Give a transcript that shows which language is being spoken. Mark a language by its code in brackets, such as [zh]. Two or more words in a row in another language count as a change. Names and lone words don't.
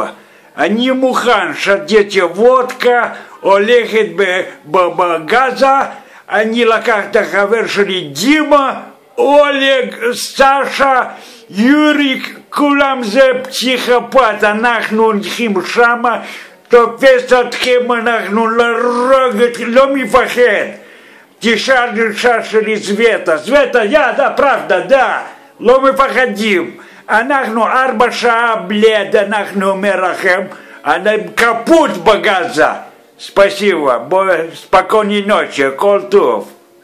[he] אני מוכן שתיתי וודקה, הולכת בגזה, אני לקח את החבר שלי דימה, אולג, סשה, יוריק, כולם זה פסיכופת, אנחנו הולכים שמה, תופס אתכם, אנחנו לא מפחד. תשאל אישה שלי סווטה, סווטה, [ru] да, правда, да, [he] לא מפחדים. אנחנו 4 שעות בלד, אנחנו אומר לכם, אני קפוט בגזה. [ru] Спасибо, спокойной ночи, [he] כל טוב.